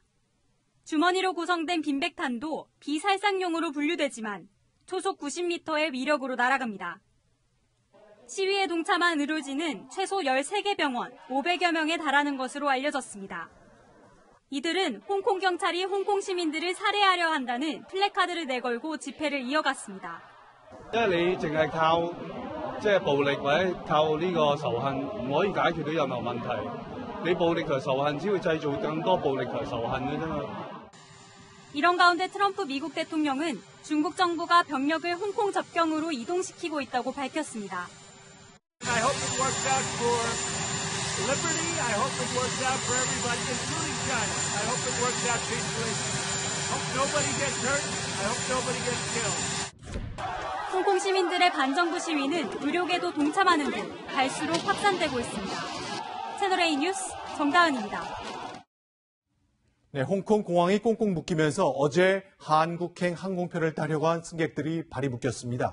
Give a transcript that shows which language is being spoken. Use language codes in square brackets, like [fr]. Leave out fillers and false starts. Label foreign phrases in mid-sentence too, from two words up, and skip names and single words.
[ko] 주머니로 구성된 빈백탄도 비살상용으로 분류되지만 초속 90m의 위력으로 날아갑니다. 시위에 동참한 의료진은 최소 13개 병원, 500여 명에 달하는 것으로 알려졌습니다. 이들은 홍콩 경찰이 홍콩 시민들을 살해하려 한다는 플래카드를 내걸고 집회를 이어갔습니다. [yue] 因為你淨係靠暴力或者靠呢個仇恨，唔可以解決到任何問題。你暴力同仇恨只會製造更多暴力同仇恨嘅啫嘛。 [ko] 이런 가운데 트럼프 미국 대통령은 중국 정부가 병력을 홍콩 접경으로 이동시키고 있다고 밝혔습니다. [en] I hope it works out for liberty. I hope it works out for everybody, including China. I hope it works out peacefully. I hope nobody gets hurt. I hope nobody gets killed. [ko] 홍콩 시민들의 반정부 시위는 의료계도 동참하는 등 갈수록 확산되고 있습니다. 채널A 뉴스 정다은입니다. 네, 홍콩 공항이 꽁꽁 묶이면서 어제 한국행 항공편을 타려고 한 승객들이 발이 묶였습니다.